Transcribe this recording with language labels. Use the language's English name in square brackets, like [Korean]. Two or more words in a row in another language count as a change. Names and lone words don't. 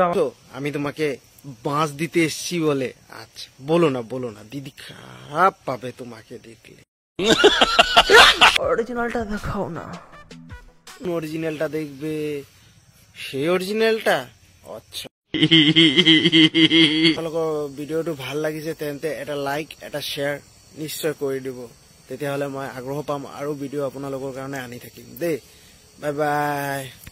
[Bangla] আমি তোমাকে বাঁশ দিতে এসছি বলে। আচ্ছা বলো না দিদি খারাপ পাবে তোমাকে দেখলে। অরিজিনালটা দেখাও না। অরিজিনালটা দেখবে? সেই অরিজিনালটা? [Assamese] আচ্ছা ভিডিঅ'টো ভাল লাগিছে তেন্তে এটা লাইক এটা শ্বেয়াৰ নিশ্চয় কৰি দিব, তেতিয়াহ'লে মই আগ্ৰহ পাম আৰু ভিডিঅ' আপোনালোকৰ কাৰণে আনি থাকিম দেই। [English] bye bye.